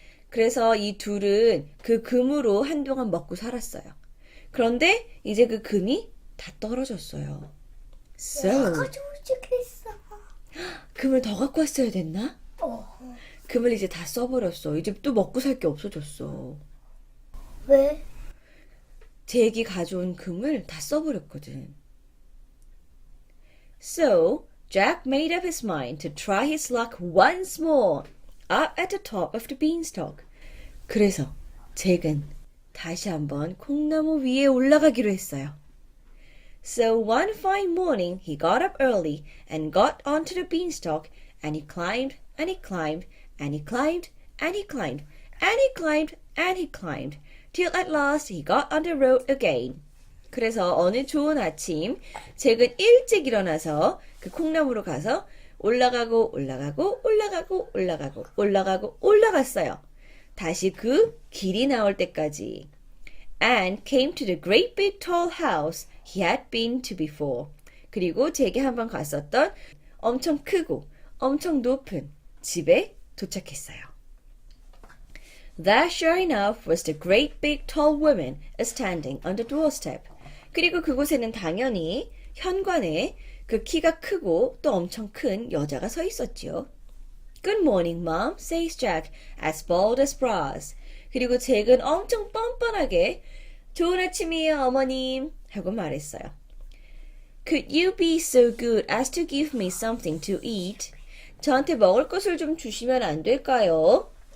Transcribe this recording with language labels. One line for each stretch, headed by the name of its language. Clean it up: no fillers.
Korean: 그래서 이 둘은 그 금으로 한동안 먹고 살았어요. 그런데 이제 그 금이 다 떨어졌어요.
English: So,
Korean: 가지고 싶겠어. 금을 더 갖고 왔어야 됐나? 금을 이제 다 써버렸어. 이제 또 먹고 살 게 없어졌어. 왜? 잭이 가져온 금을 다 써버렸거든.
English: So, Jack made up his mind to try his luck once more up at the top of the beanstalk.
Korean: 그래서 잭은 다시 한번 콩나무 위에 올라가기로 했어요.
English: So one fine morning he got up early and got onto the beanstalk and he climbed and he climbed and he climbed and he climbed and he climbed and he climbed till at last he got on the road again.
Korean: 그래서 어느 좋은 아침 잭은 일찍 일어나서 그 콩나무로 가서 올라가고 올라가고 올라가고 올라가고 올라가고 올라갔어요. 다시 그 길이 나올 때까지.
English: And came to the great big tall house he had been to before.
Korean: 그리고 잭이 한번 갔었던 엄청 크고 엄청 높은 집에 도착했어요.
English: There sure enough was the great big tall woman standing on the doorstep.
Korean: 그리고 그곳에는 당연히 현관에 그 키가 크고 또 엄청 큰 여자가 서 있었지요.
English: Good morning, Mom, says Jack, as bold as brass.
Korean: 그리고 잭은 엄청 뻔뻔하게 좋은 아침이에요, 어머님, 하고 말했어요.
English: Could you be so good as to give me something to eat?
Korean: 저한테 먹을 것을 좀 주시면 안 될까요?